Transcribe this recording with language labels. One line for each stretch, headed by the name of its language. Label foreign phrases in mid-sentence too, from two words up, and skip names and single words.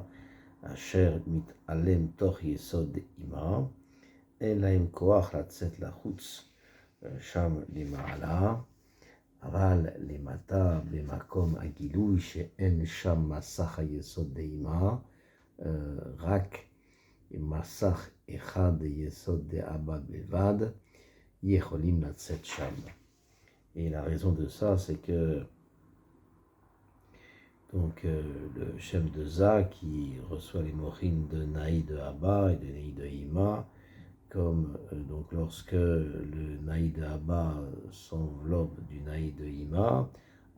Hebrew: אשר מתעלם תוך יסוד דאמא, אין להם כוח לצאת לחוץ שם למעלה, אבל למטה במקום הגילוי שאין שם מסך היסוד דאמא, רק מסך אחד יסוד דאבא בלבד, יכולים לצאת שם.
French: Et la raison de ça, c'est que donc, le chef de Za qui reçoit les mochines de Naï de Abba et de Naï de Ima, comme donc lorsque le Naï de Abba s'enveloppe du Naï de Ima, Abba